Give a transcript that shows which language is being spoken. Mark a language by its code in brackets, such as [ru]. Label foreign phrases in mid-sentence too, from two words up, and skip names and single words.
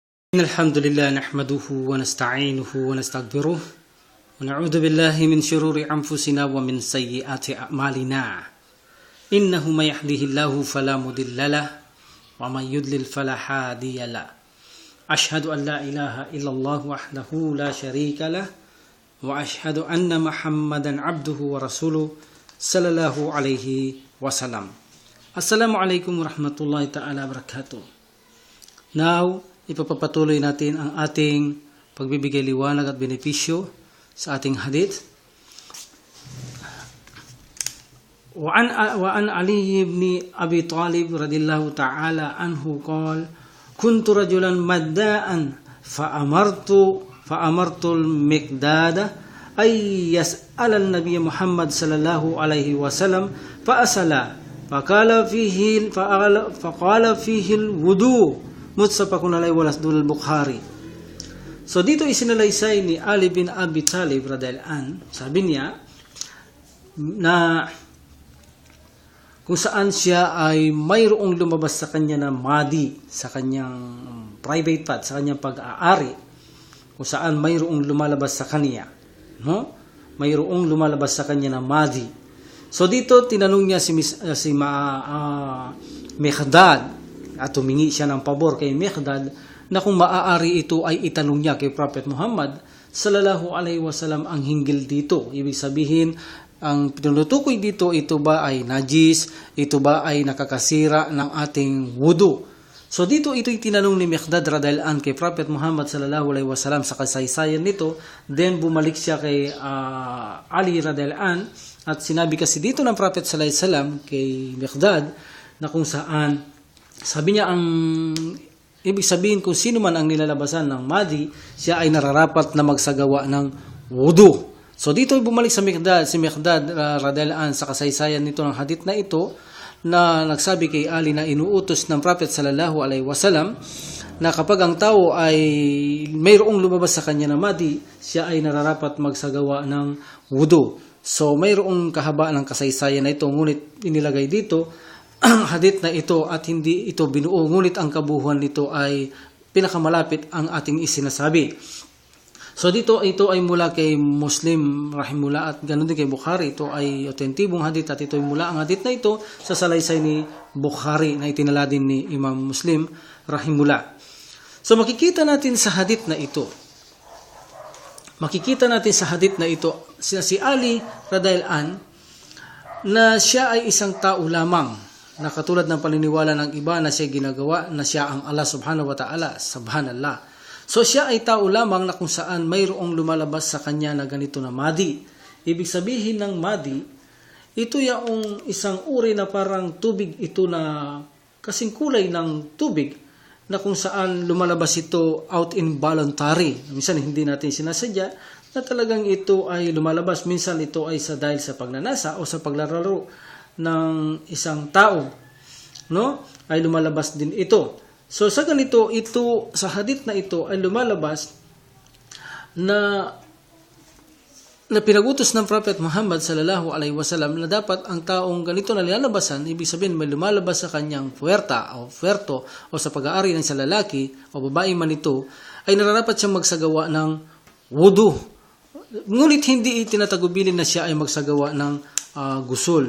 [ar] الحمد لله نحمده ونستعينه ونستغفره ونعوذ بالله من شرور أنفسنا ومن سيئات أعمالنا إنه من يهده الله فلا مضل له ومن يضلل فلا هادي له أشهد أن لا إله إلا الله وحده لا شريك له وأشهد أن محمدا عبده ورسوله صلى الله عليه وسلم. السلام عليكم ورحمة الله تعالى وبركاته. [tl] Now, ipapatuloy natin ang ating pagbibigay liwanag at benepisyo sa ating hadith. [ar] وعن علي بن أبي طالب رضي الله تعالى عنه قال كنت رجلا مذاء فأمرت المقداد أن يسأل النبي محمد صلى الله عليه وسلم فسأل فقال فيه الوضوء متفق عليه واللفظ للبخاري. [tl] So dito isinalaysay ni Ali bin Abi Talib [ar] رضي الله عنه, [tl] sabi niya na kung saan siya ay mayroong lumabas sa kanya na madi sa kanyang private part, sa kanyang pag-aari, kung saan mayroong lumalabas sa kanya, no? Mayroong lumalabas sa kanya na madi. So dito tinanong niya si Miqdad at humingi siya ng pabor kay Miqdad na kung maaari ito ay itanong niya kay Prophet Muhammad [ar] صلى الله عليه وسلم [tl] ang hinggil dito. Ibig sabihin, ang pinutukoy dito, ito ba ay najis, ito ba ay nakakasira ng ating wudu. So dito ito'y tinanong ni Miqdad [ar] رضي الله عنه [tl] kay Prophet Muhammad [ar] صلى الله عليه وسلم [tl] sa kasaysayan nito. Then bumalik siya kay Ali [ar] رضي الله عنه [tl] at sinabi kasi dito ng Prophet [ar] صلى الله عليه وسلم [tl] kay Miqdad na kung saan sabi niya, ang ibig sabihin kung sino man ang nilalabasan ng madi, siya ay nararapat na magsagawa ng wudu. So dito bumalik si Miqdad [ar] رضي الله عنه [tl] sa kasaysayan nito ng hadith na ito, na nagsabi kay Ali na inuutos ng Prophet [ar] صلى الله عليه وسلم [tl] na kapag ang tao ay mayroong lumabas sa kanya na madi, siya ay nararapat magsagawa ng wudu. So mayroong kahabaan ng kasaysayan na ito, ngunit inilagay dito ang hadith na ito at hindi ito binuo, ngunit ang kabuuan nito ay pinakamalapit ang ating isinasabi. So dito ito ay mula kay Muslim rahimullah at ganoon din kay Bukhari. Ito ay autentibong hadith at ito ay mula ang hadith na ito sa salaysay ni Bukhari na itinala din ni Imam Muslim rahimullah. So makikita natin sa hadith na ito, si Ali [ar] رضي الله عنه [tl] na siya ay isang tao lamang na katulad ng paniniwala ng iba na siya ginagawa na siya ang [ar] الله سبحانه وتعالى, [tl] subhanallah. So siya ay tao lamang na kung saan mayroong lumalabas sa kanya na ganito na madi. Ibig sabihin ng madi, ito yung isang uri na parang tubig ito na kasing kulay ng tubig na kung saan lumalabas ito [en] out involuntary. [tl] Minsan hindi natin sinasadya na talagang ito ay lumalabas. Minsan ito ay dahil sa pagnanasa o sa paglalaro ng isang tao, no? Ay lumalabas din ito. So sa ganito, ito sa hadith na ito ay lumalabas na pinag-utos ng Prophet Muhammad [ar] صلى الله عليه وسلم [tl] na dapat ang taong ganito na nilalabasan, ibig sabihin may lumalabas sa kanyang puwerta o puwerto o sa pag-aari ng sa lalaki o babae man ito, ay nararapat siyang magsagawa ng wudu. Ngunit hindi itinatagubilin na siya ay magsagawa ng gusul.